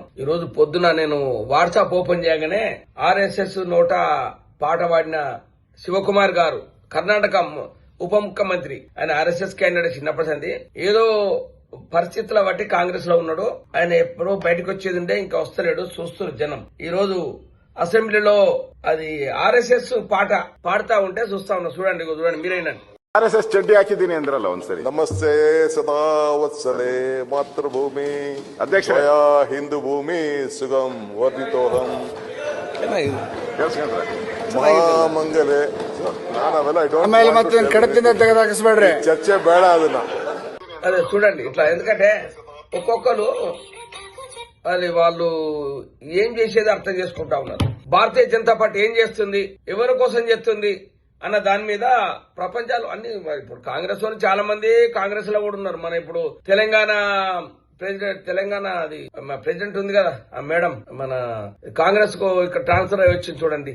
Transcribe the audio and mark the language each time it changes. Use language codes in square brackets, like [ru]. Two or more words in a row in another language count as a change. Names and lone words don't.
[te] ఈ రోజు పొద్దున నేను వాట్సాప్ ఓపెన్ చేయగానే ఆర్ఎస్ఎస్ నోట పాట పాడిన శివకుమార్ గారు, కర్ణాటక ఉప ముఖ్యమంత్రి, ఆయన ఆర్ఎస్ఎస్ క్యాండిడేట్ చిన్నప్పటి సంది ఏదో పరిస్థితుల బట్టి కాంగ్రెస్ లో ఉన్నాడు. ఆయన ఎప్పుడో బయటకు వచ్చేది ఉంటే ఇంకా వస్తలేడు. చూస్తున్నారు జనం. ఈ రోజు అసెంబ్లీలో అది ఆర్ఎస్ఎస్ పాట పాడుతా ఉంటే చూస్తా ఉన్నా. చూడండి, చూడండి, మీరైనా [kn] ಆರ್ಎಸ್ಎಸ್ ಚಡ್ಡಿ ಹಾಕಿದ್ದೀನಿ ಅಂದ್ರಲ್ಲ ಒಂದ್ಸರಿ. [sa] नमस्ते सदा वत्सले मातृभूमि [kn] ಅಧ್ಯಕ್ಷ [sa] हिन्दू भूमि सुगं वर्धितोहं [kn] ಕೇಳಿಸ್ಕೊಂಡ್ರೆ ಮಹಾಮಂಗಲೆ ನಾವೆಲ್ಲ ಆಮೇಲೆ ಮತ್ತೆ ಕಡತಿಂದ ತೆಗೆದಾಕಿಸ್ಬೇಡ್ರಿ. ಚರ್ಚೆ ಬೇಡ ಅದನ್ನ. [te] అదే చూడండి ఇట్లా. ఎందుకంటే ఒక్కొక్కరు అది వాళ్ళు ఏం చేసేది అర్థం చేసుకుంటా ఉన్నారు. భారతీయ జనతా పార్టీ ఏం చేస్తుంది, ఎవరి కోసం చేస్తుంది అన్న దాని మీద ప్రపంచాలు అన్ని. ఇప్పుడు కాంగ్రెస్ వాళ్ళు చాలా మంది కాంగ్రెస్ లో కూడా ఉన్నారు. మన ఇప్పుడు తెలంగాణ అది ప్రెసిడెంట్ ఉంది కదా, ఆ మేడం మన కాంగ్రెస్ కు ఇక్కడ ట్రాన్స్ఫర్ అయ్యి వచ్చింది చూడండి.